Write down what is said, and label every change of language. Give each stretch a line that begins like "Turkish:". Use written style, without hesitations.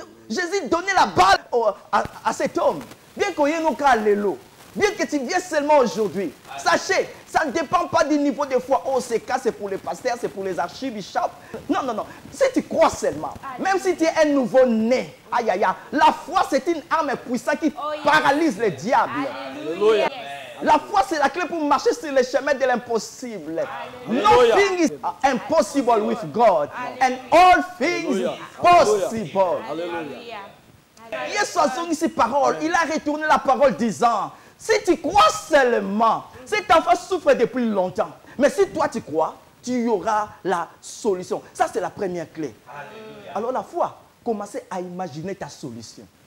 French: Jésus donnait la balle à cet homme. Bien qu'il y ait nos cas l'élo, bien que tu viennes seulement aujourd'hui, sachez, ça ne dépend pas du niveau de foi. Oh, c'est cas, c'est pour les pasteurs, c'est pour les archibishops. Non, non, non. Si tu crois seulement, même si tu es un nouveau-né, aïe, aïe, aïe, la foi, c'est une arme puissante qui paralyse le diable. Alléluia. Yes. La foi, c'est la clé pour marcher sur le chemin de l'impossible.
English: Nothing is impossible with God. And all things possible.
French: Alléluia. Yesu a sonné ses paroles. Il a retourné la parole disant, si tu crois seulement, cet enfant souffre depuis longtemps. Mais si toi tu crois, tu auras la solution. Ça, c'est la première clé. Alors la foi, commencez à imaginer ta solution.